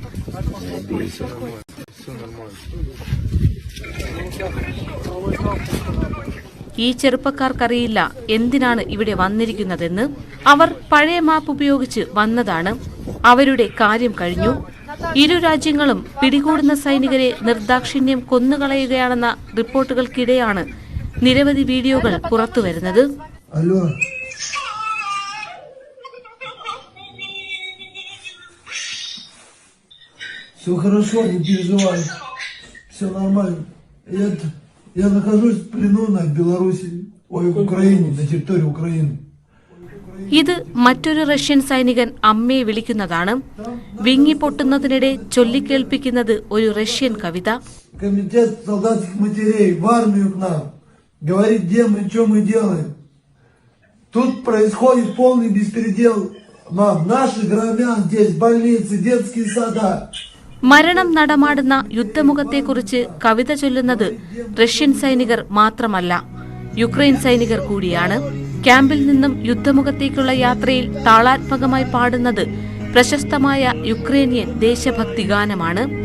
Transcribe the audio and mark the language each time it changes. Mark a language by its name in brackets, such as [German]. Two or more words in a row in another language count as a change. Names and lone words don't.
[Malayalam] ഈ ചെറുപ്പക്കാർക്കറിയില്ല എന്തിനാണ് ഇവിടെ വന്നിരിക്കുന്നതെന്ന്. അവർ പഴയ മാപ്പ് ഉപയോഗിച്ച് വന്നതാണ്. അവരുടെ കാര്യം കഴിഞ്ഞു. ഇരു രാജ്യങ്ങളും പിടികൂടുന്ന സൈനികരെ നിർദാക്ഷിണ്യം കൊന്നുകളയുകയാണെന്ന റിപ്പോർട്ടുകൾക്കിടെയാണ് നിരവധി വീഡിയോകൾ പുറത്തുവരുന്നത്. [Russian] Все хорошо, не переживай. Все нормально. Я нахожусь в плену на Беларуси, в Украине, на территории Украины. [Malayalam] ഇത് മറ്റൊരു റഷ്യൻ സൈനികൻ അമ്മയെ വിളിക്കുന്നതാണ്. വിങ്ങിപ്പൊട്ടുന്നതിനിടെ ചൊല്ലിക്കേൾപ്പിക്കുന്നത് ഒരു റഷ്യൻ കവിത. [Russian] Комитет солдатских матерей в армию к нам. Говорит, где мы, что мы делаем. Тут происходит полный беспредел. Мам, наши громят здесь больницы, детские сада. [Malayalam] മരണം നടമാടുന്ന യുദ്ധമുഖത്തെക്കുറിച്ച് കവിത ചൊല്ലുന്നത് റഷ്യൻ സൈനികർ മാത്രമല്ല, യുക്രൈൻ സൈനികർ കൂടിയാണ്. ക്യാമ്പിൽ നിന്നും യുദ്ധമുഖത്തേക്കുള്ള യാത്രയിൽ താളാത്മകമായി പാടുന്നത് പ്രശസ്തമായ യുക്രൈനിയൻ ദേശഭക്തി ഗാനമാണ്.